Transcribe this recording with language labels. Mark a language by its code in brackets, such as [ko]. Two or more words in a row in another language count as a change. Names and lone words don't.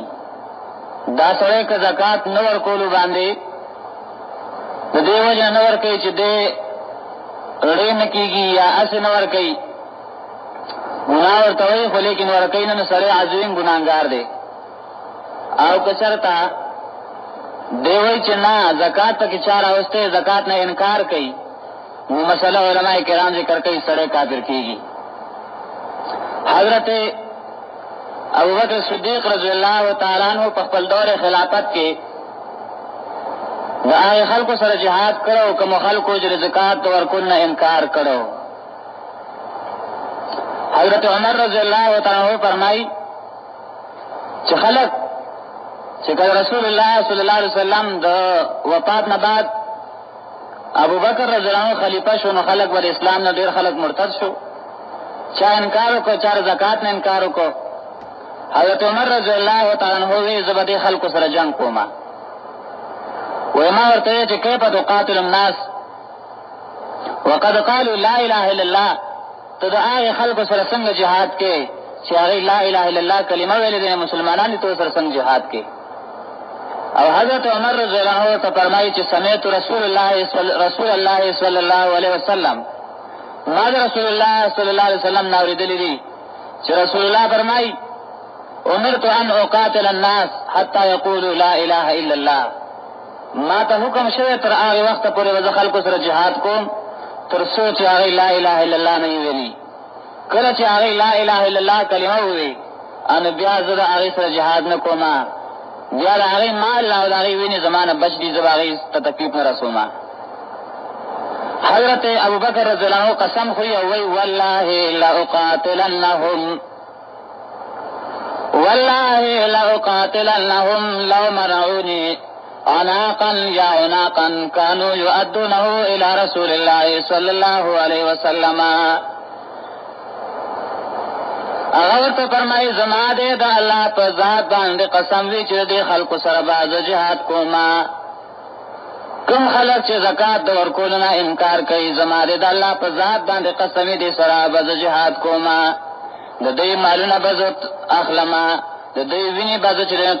[ps] دا سړی که زکات نه ورکولو باندې د دې وجه نه ورکوي چې دی ړی نه کېږي یا هسې نه ورکوي، ګناه ورته وایي، خو لیکن ورکوي نه، نو سړی عظیم ګناهګار دی. او که چېرته دی وایي چې نه زکات پکې چا راوستی، زکات نه انکار کوي، نو مسله علماء کرام ذکر کوي سړی کافر کېږي. حضرت ابوبکر صدیق [ar] رضی اللہ تعالیٰ عنہ [ps] په خپل دور خلافت کې د هغې خلکو سره جهاد کړو، کومو خلکو چې د زکات ورکولو نه انکار کړو. حضرت عمر [ar] رضی اللہ تعالیٰ عنہ [ps] فرمایي چې خلک چې کله رسول الله [ar] صلی الله علیه وسلم [ps] د وفات نه بعد ابوبکر [ar] رضی اللہ عنہ [ps] خلیفه شو، نو خلک ور اسلام نه ډېر خلک مرتد شو، چا انکار وکړو، چا زکات نه انکار وکړو. حضرت عمر [ar] رضی اللہ تعالیٰ عنہ [ps] وی زه به دې خلکو سره جنګ کوم. وی ما ورته وی چې [ar] کیف تقاتل الناس وقد قالوا لا اله الا الله، [ps] ته د هغې خلکو سره څنګه جهاد کې چې هغې [ar] لا اله الا الله [ps] کلمه ویلې دي، مسلمانان دي، ته سره څنګه جهاد کې؟ او حضرت عمر [ar] رضی اللہ عنہ [ps] ته فرمایي چې [ar] سمعت رسول الله صلی الله علیه وسلم، [ps] ما د رسول الله [ar] صلی الله علیه وسلم [ps] نه اورېدلي دي چې رسول الله فرمایي [ar] امرت ان اقاتل الناس حتى يقولوا لا اله الا الله، [ps] ما ته حکم شوی تر هغې وخته پورې به زه خلکو سره جهاد کوم تر څو چې هغې [ar] لا اله الا الله [ps] نه وي ویلي. کله چې هغې [ar] لا اله الا الله [ps] کلمه ووي، نو بیا زه د هغې سره جهاد نه کوم، بیا د هغې مال او د هغې وینې زما نه بچ دي، زه به هغې ته تکلیف نه رسوم. [ar] حضرت ابوبکر رضی اللہ عنہ [ps] قسم خوی او وی [ar] واللہ لأقاتلنهم لو منعوني عناقا یا عناقا كانوا يؤدونه الى رسول الله صلی اللہ علیہ وسلم. [ps] هغه ورته فرمایي زما دې د الله په ذات باندې قسم وي چې دې خلکو سره به زه جهاد کوم، کوم خلک چې زکات د ورکولو نه انکار کوي زما د الله په ذات باندې قسم دې سره به جهاد کوما د دې مالونه به زه اخلما د دې وینې به زه چې